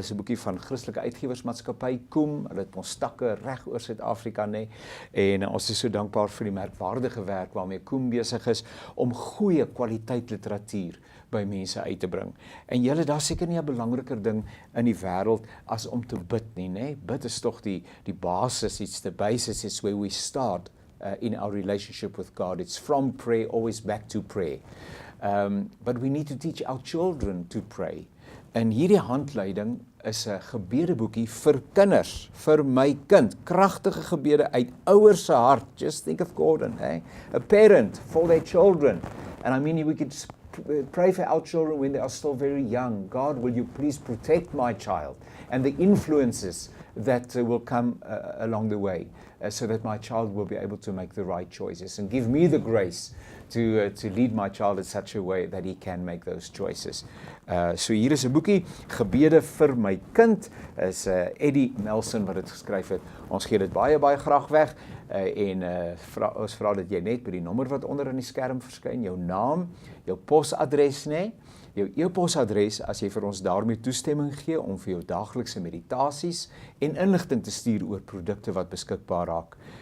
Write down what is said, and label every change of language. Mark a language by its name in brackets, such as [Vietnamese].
[Afrikaans] Dis 'n boekie van Christelike Uitgewersmaatskappy Koem. Hulle het ons takke reg oor Suid-Afrika, nê. En ons is so dankbaar vir die merkwaardige werk waarmee Koem besig is om goeie kwaliteit literatuur by mense uit te bring. En julle, daar seker nie 'n belangriker ding in die wêreld as om te bid nie, nê? Bid is tog die basis, [English] it's the basis, it's where we start in our relationship with God. It's from prayer always back to prayer. But we need to teach our children to pray. [Afrikaans] En hierdie handleiding is 'n gebedeboekie vir kinders, vir my kind. Kragtige gebede uit ouers se hart. [English] Just think of Gordon, eh? A parent for their children. And I mean, we could pray for our children when they are still very young. God, will you please protect my child and the influences that will come along the way, so that my child will be able to make the right choices, and give me the grace to lead my child in such a way that he can make those choices. [Afrikaans] So hier is 'n boekie, Gebede vir my kind, is Eddie Nelson wat dit geskryf het. Ons gee dit baie graag weg, en ons vra dat jy net by die nommer wat onder in die skerm verskyn, jou naam, jou posadres, nê, jou e-posadres, as jy vir ons daarmee toestemming gee om vir jou daaglikse meditasies en inligting te stuur oor produkte wat beskikbaar raak.